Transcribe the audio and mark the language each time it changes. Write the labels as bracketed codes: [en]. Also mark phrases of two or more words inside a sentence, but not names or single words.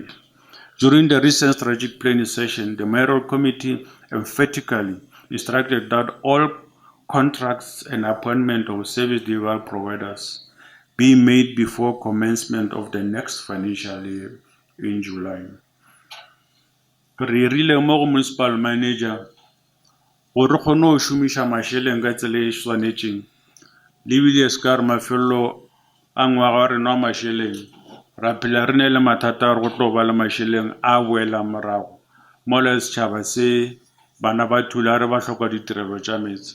[en] During the recent strategic planning session, the mayoral committee emphatically instructed that all contracts and appointment of service delivery providers be made before commencement of the next financial year in July. [nso] Re rile mo go [en] municipal manager [nso] gore re kgone go šomiša mašeleng ka tsela e tshwanetseng lebile se ka re mafelo a ngwaga wa rena wa mašeleng ra phela re ne le mathata a re go tlo ba le mašeleng a boela morago mo le setšhaba se bana ba thula re ba hloka ditirelo tša metsi.